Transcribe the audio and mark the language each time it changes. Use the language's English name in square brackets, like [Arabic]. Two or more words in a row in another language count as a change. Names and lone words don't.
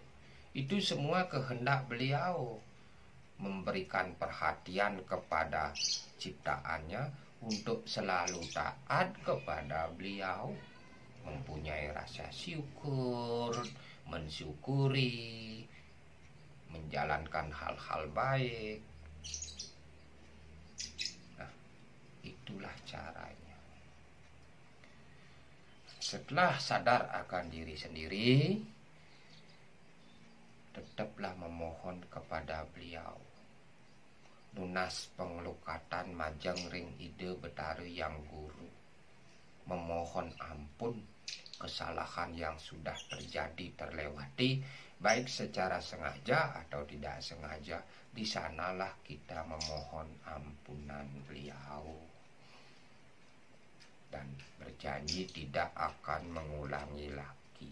[Indonesian] Itu semua kehendak beliau, memberikan perhatian kepada ciptaannya untuk selalu taat kepada beliau, mempunyai rasa syukur, mensyukuri, menjalankan hal-hal baik. Nah, itulah caranya. Setelah sadar akan diri sendiri, tetaplah memohon kepada beliau. [Balinese] Lunas pengelukatan majeng ring ide betara yang guru. [Indonesian] Memohon ampun kesalahan yang sudah terjadi terlewati, baik secara sengaja atau tidak sengaja. Di sanalah kita memohon ampunan beliau. Dan berjanji tidak akan mengulangi lagi.